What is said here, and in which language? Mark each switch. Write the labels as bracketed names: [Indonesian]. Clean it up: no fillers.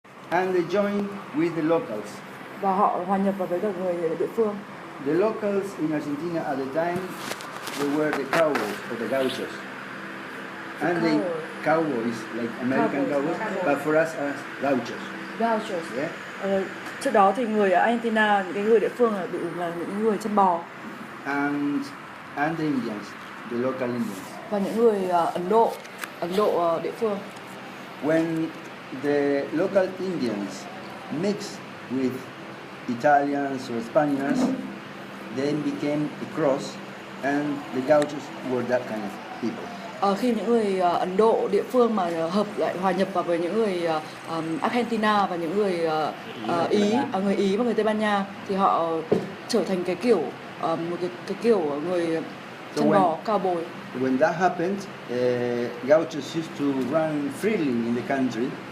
[English] And they joined with the locals. [Vietnamese] Và họ hòa nhập vào với các người địa phương. [English] The locals in Argentina at the time, they were the cowboys or the gauchos. And the cowboys, like American cowboys, but for us as gauchos. Gauchos. Yeah. [Vietnamese] Trước đó thì người ở Argentina, những cái người địa phương là những người chân bò. [English] And the Indians, the local Indians. [Vietnamese] Và những người Ấn Độ địa phương. [English] When the local Indians mixed with Italians or Spaniards, then became a cross, and the gauchos were that kind of people. [Vietnamese] Khi những người Ấn Độ địa phương mà hòa nhập vào với những người Argentina và những người người Ý và người Tây Ban Nha thì họ trở thành cái kiểu một cái kiểu người chân bò cowboy. [English] When that happened, gauchos used to run freely in the country.